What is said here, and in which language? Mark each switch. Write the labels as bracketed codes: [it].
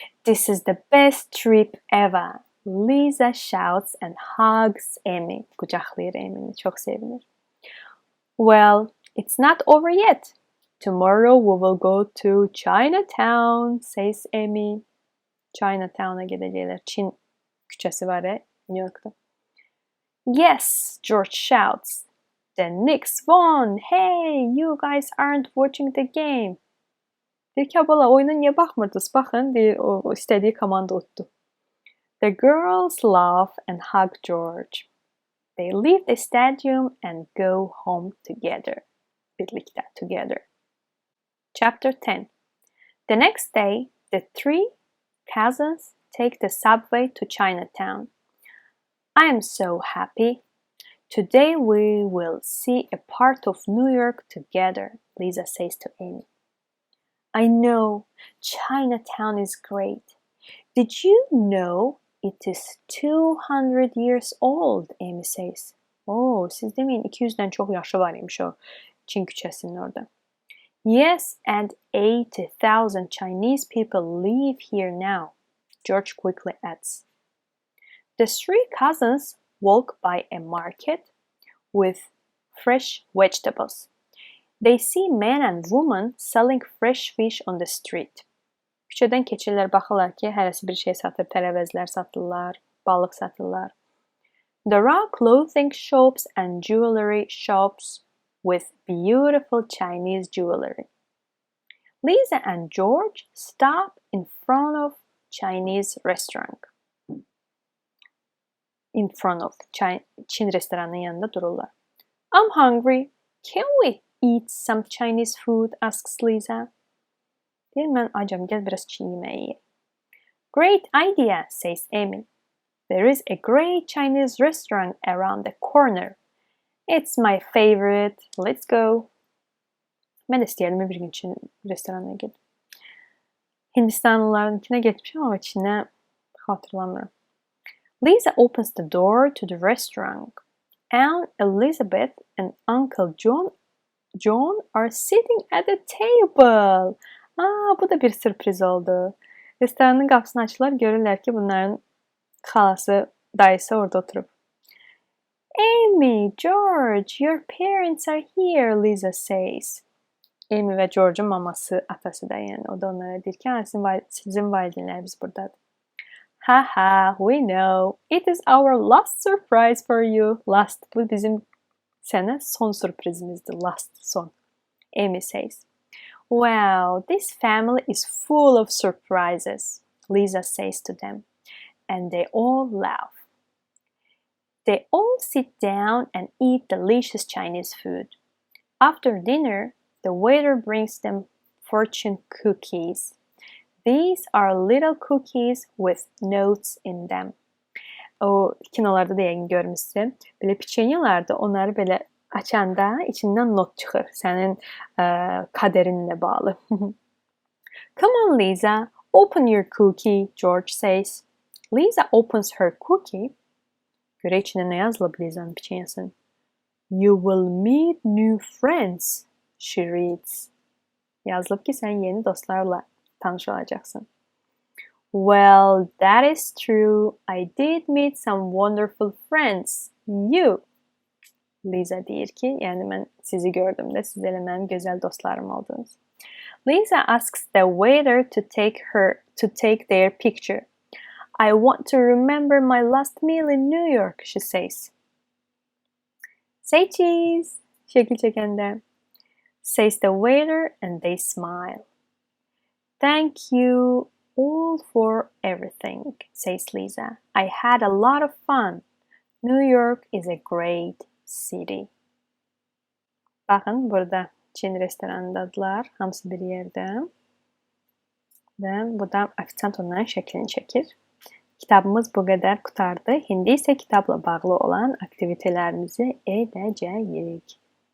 [en] This is the best trip ever. Lisa shouts and hugs Amy. [az] Kucaklayır Amy'ni. Çok sevinir. [en] Well, it's not over yet. Tomorrow we will go to Chinatown, says Amy. [tr] Chinatown'a gidecekler. Çin küçesi var ya New York'ta. [en] Yes, George shouts. The Knicks won. Hey, you guys aren't watching the game. [az] Deyir ki, bala, oyuna niyə baxmırdınız? Baxın, deyir, o istədiyi komanda utdu. [en] The girls laugh and hug George. They leave the stadium and go home together. Birlikte, together. Chapter 10. The next day, the three cousins take the subway to Chinatown. I am so happy. Today we will see a part of New York together, Lisa says to Amy. I know, Chinatown is great. Did you know it is 200 years old, Amy says. [tr] Oh, siz demeyin 200'den çok yaşı varmış o Çin küçesinin orada. [en] Yes, and 80,000 Chinese people live here now, George quickly adds. The three cousins walk by a market with fresh vegetables. They see men and women selling fresh fish on the street. [az] Küçədən keçirlər, baxırlar ki, hərəsi bir şey satır, tərəvəzlər satırlar, balıq satırlar. [en] There are clothing shops and jewelry shops with beautiful Chinese jewelry. Lisa and George stop in front of Chinese restaurant. In front of [az] Çin restoranının yanında dururlar. [en] I'm hungry. Can we eat some Chinese food? Asks Lisa. [az] Deyir, mən acam, gəl biraz Çin yeməyi yeyək. [en] Great idea, says Amy. There is a great Chinese restaurant around the corner. It's my favorite. Let's go. [az] Mən də istəyərdim bir gün Çin restoranına gedim. [tr] Hindistanlılarınkine getmişim ama Çin'e hatırlamıyorum. [en] Lisa opens the door to the restaurant. Aunt Elizabeth and Uncle John are sitting at the table. [az] Bu da bir sürpriz oldu. Restoranın qapısını açırlar, görürlər ki, bunların xalası, dayısı orada oturub. [en] Amy, George, your parents are here, Lisa says. [az] Amy və George'un maması, atası da yəni. O da onlara deyir ki, sizin valideynlərimiz buradadır. [en] Ha, we know. It is our last surprise for you. [az] Bu bizim sənə son sürprizimizdir. Son. [en] Amy says. Wow, this family is full of surprises, Lisa says to them, and they all laugh. They all sit down and eat delicious Chinese food. After dinner, the waiter brings them fortune cookies. These are little cookies with notes in them. [az] O kinolarda da yəqin görmüşsün. Belə piçenyalarda onları belə açanda içindən not çıxır. Sənin kaderinlə bağlı. [en] Come on, Lisa. Open your cookie, George says. Lisa opens her cookie. [az] Görək içində nə yazılıb Lisa'nın piçenyasının. [en] You will meet new friends, she reads. [az] Yazılıb ki, sən yeni dostlarla tanış olacaqsın. [en] Well, that is true. I did meet some wonderful friends. You. [az] Lisa deyir ki, yəni mən sizi gördüm də, siz elə mənim gözəl dostlarım oldunuz. [en] Lisa asks the waiter to take their picture. I want to remember my last meal in New York, she says. Say cheese, [az] şekil çekende. [en] Says the waiter and they smile. Thank you all for everything, says Lisa. I had a lot of fun. New York is a great city. [az] Baxın, burada Çin restoranındadılar, hamısı bir yerdə. Və burada ofisiant onların şəklini çəkir. Kitabımız bu qədər qurtardı. İndi isə kitabla bağlı olan aktivitelərimizi edəcəyik.